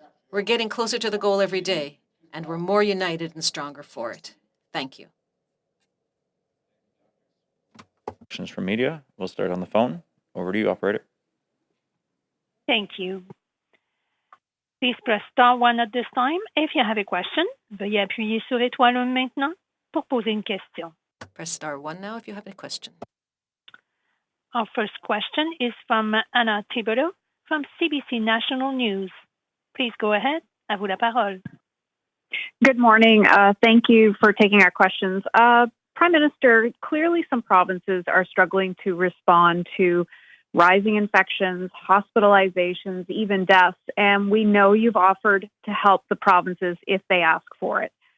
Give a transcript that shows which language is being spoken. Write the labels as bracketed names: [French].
[English] We're getting closer to the goal every day, and we're more united and stronger for it. Thank you. Questions from media. We'll start on the phone. Over to you, operator. Thank you. Please press star 1 at this time if you have a question. [French] Veuillez appuyer sur étoile 1 maintenant pour poser une question. [English] Press star 1 now if you have a question. Our first question is from Anna Thibodeau from CBC National News. Please go ahead. [French] À vous la parole. [English] Good morning. Thank you for taking our questions. Prime Minister, clearly some provinces are struggling to respond to rising infections, hospitalizations, even deaths, and we know you've offered to help the provinces if they ask for it.